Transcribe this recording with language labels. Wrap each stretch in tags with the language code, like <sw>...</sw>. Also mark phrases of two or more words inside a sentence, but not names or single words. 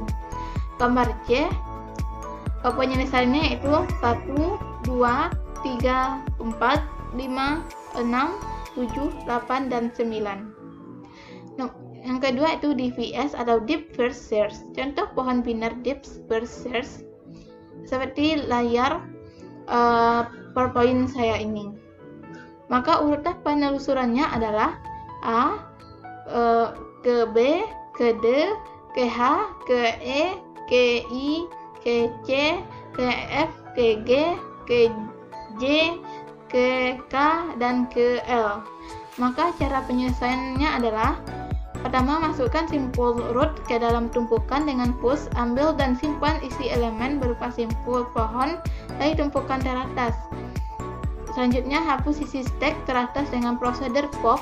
<id>Gambar C penyelesaiannya itu 1, 2, 3, 4, 5, 6, 7, 8, dan 9. Yang kedua itu DVS atau</id> <en>Deep First Search.</en> <id>Contoh pohon biner</id> <en>Deep First Search</en> <id>seperti layar PowerPoint saya ini. Maka urutan penelusurannya adalah A ke B, ke D, ke H, ke E, ke I, ke C, ke F, ke G, ke J, ke K, dan ke L. Maka cara penyelesaiannya adalah pertama, masukkan simpul root ke dalam tumpukan dengan push, ambil dan simpan isi elemen berupa simpul pohon dari tumpukan teratas. Selanjutnya, hapus sisi stack teratas dengan prosedur pop.</id>